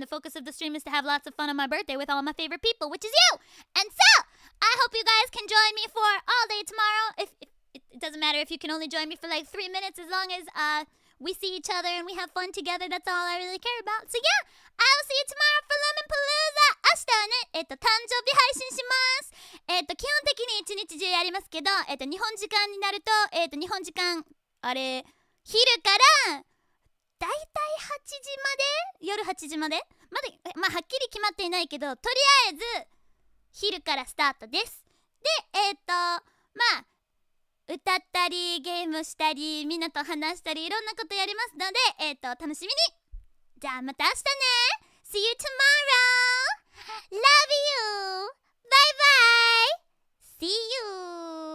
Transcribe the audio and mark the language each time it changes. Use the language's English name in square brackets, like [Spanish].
[English] The focus of the stream is to have lots of fun on my birthday with all my favorite people, which is you. And so, I hope you guys can join me for all day tomorrow. It doesn't matter if you can only join me for like 3 minutes, as long as we see each other and we have fun together. That's all I really care about. So yeah, I will see you tomorrow for Luminpalooza. [Japanese] 明日はね、誕生日配信します。基本的に一日中やりますけど、日本時間になると、日本時間、昼からだいたい8時まで、夜8時まで、まあはっきり決まっていないけど、とりあえず昼からスタートです。で、まあ歌ったりゲームしたりみんなと話したりいろんなことやりますので、楽しみに。じゃあまた明日ね。 [English] See you tomorrow. Love you. Bye bye. See you.